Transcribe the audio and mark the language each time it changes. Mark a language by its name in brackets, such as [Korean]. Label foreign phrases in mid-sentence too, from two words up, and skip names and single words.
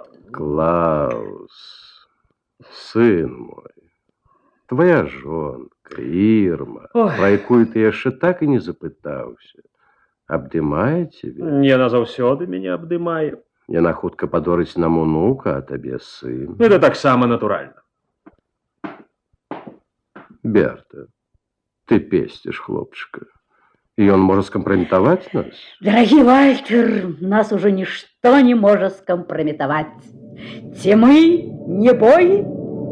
[Belarusian] Клаус, сын мой, твоя жонка, Ірма, пра якую ты яшчэ так і не запытаўся, абдымае цябе? Яна заўсёды мяне абдымае. Яна хутка падорыць нам унука, а табе сын. Это таксама натуральна. Берта, ты песціш хлопчыка. [Russian] И он может скомпрометовать нас? Дорогий Вальтер, нас уже ничто не может скомпрометовать. Те мы, не бой,